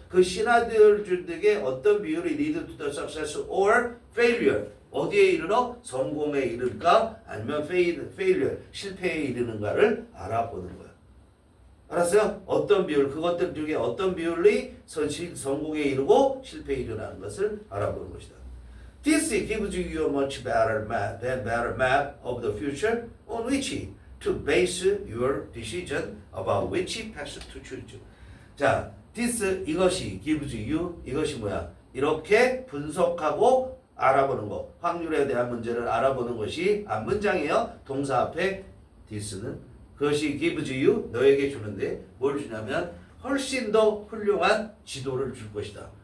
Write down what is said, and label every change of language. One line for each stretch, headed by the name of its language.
Korean: 그 시나리오를 중에 어떤 비율이
English: lead to the success or failure,
Korean: 어디에 이르러? 성공에 이를까? 아니면 failure, 실패에 이르는가를 알아보는 거야. 알았어요? 어떤 비율, 그것들 중에 어떤 비율이 성공에 이르고 실패에 이르는 것을 알아보는 것이다.
English: This gives you a much better map of the future on which to base your decision about which path to choose.
Korean: 자, 이것이
English: gives you,
Korean: 이것이 뭐야? 이렇게 분석하고 알아보는 거, 확률에 대한 문제를 알아보는 것이 문장이에요. 동사 앞에 this는 그것이
English: gives you,
Korean: 너에게 주는데 뭘 주냐면 훨씬 더 훌륭한 지도를 줄 것이다.